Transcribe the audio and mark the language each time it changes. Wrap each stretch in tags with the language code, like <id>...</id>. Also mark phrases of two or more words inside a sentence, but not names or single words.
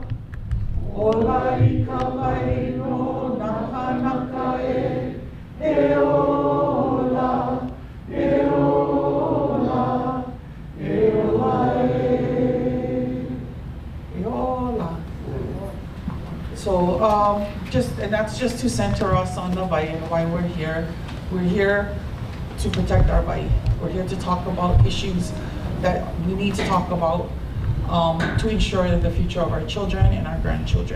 <haw>Ola I kawai no Nānākuli e ola. E ola. E ola e ola.</haw> <en>So and that's just to center us on the vai and why we're here. We're here to protect our vai. We're here to talk about issues that we need to talk about to ensure the future of our children and our grandchildren.</en>